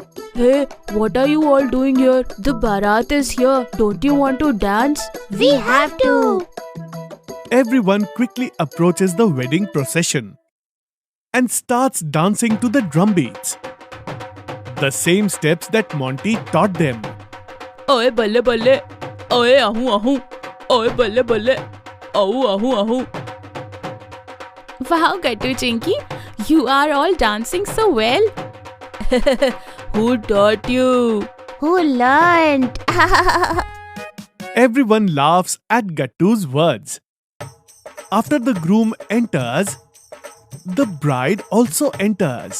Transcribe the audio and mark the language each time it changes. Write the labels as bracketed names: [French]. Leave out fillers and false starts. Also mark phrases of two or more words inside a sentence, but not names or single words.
[English] Hey, what are you all doing here? The Bharat is here. Don't you want to dance? We have to. Everyone quickly approaches the wedding procession and starts dancing to the drum beats. The same steps that Monty taught them. [Punjabi] Oye balle balle. Oye ahu ahu. Oye balle balle. Ahu ahu ahu. [English] Wow, Gattu Chinky, you are all dancing so well. Who taught you? Who learned? Everyone laughs at Gattu's words. After the groom enters, the bride also enters.